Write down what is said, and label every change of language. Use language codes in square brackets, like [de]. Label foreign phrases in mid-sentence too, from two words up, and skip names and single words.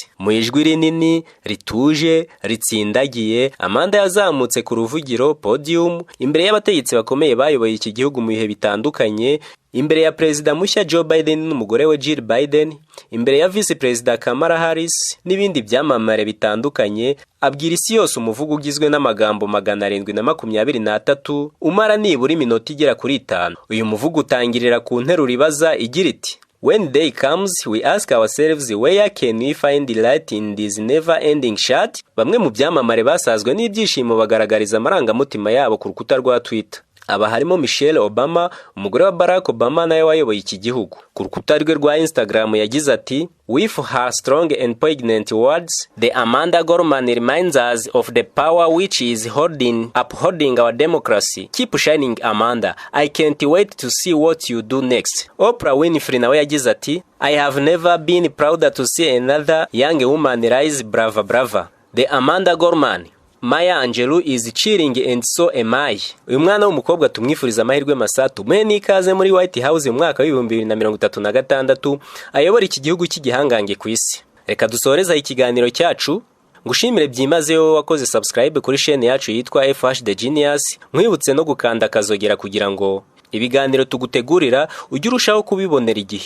[rw] Mu ijwi rinini, rituje, ritsindagiye, Amanda yazamutse ku ruvugiro podium imbere y'abategetsi bakomeye bayoboye iki gihugu mu bihe bitandukanye, imbere ya perezida mushya Joe Biden n'umugore we Jill Biden, imbere ya vice perezida Kamala Harris n'ibindi byamamare bitandukanye, abwira isi yose umuvugo ugizwe n'amagambo 723 umara nibura iminota igera kuri 5. Uyu muvugo utangirira ku nteruro ibaza igira iti: [en] When day comes, we ask ourselves where can we find the light in this never-ending chat. [rw] Bamwe mu byamamare basazwe n'ibyishimo bagaragariza amarangamutima yabo ku rukuta rwa Twitter. Aba harimo Michelle Obama, umugore wa Barack Obama nawe wayoboye iki gihugu. Ku rukuta rwe rwa Instagram yagize ati: [en] With her strong and poignant words, the Amanda Gorman reminds us of the power which is upholding our democracy. Keep shining, Amanda. I can't wait to see what you do next. [rw] Oprah Winfrey nawe yagize ati: [en] I have never been prouder to see another young woman rise. Brava, brava. The Amanda Gorman, Maya Angelou is cheering and so am I. [rw] Uyu mwana w'umukobwa tumwifuriza amahirwe masa, tumuhe n'ikaze muri White House mu mwaka wa 2036 ayobora iki gihugu cy'igihangange ku isi. Reka dusoreza ikiganiro cyacu, ngushimire byimazeyo wakoze subscribe kuri chaîne yacu yitwa FH The Genius, mwibutse no gukanda akazogera kugira ngo ibiganiro tugutegurira ujye urushaho kubibonera igihe.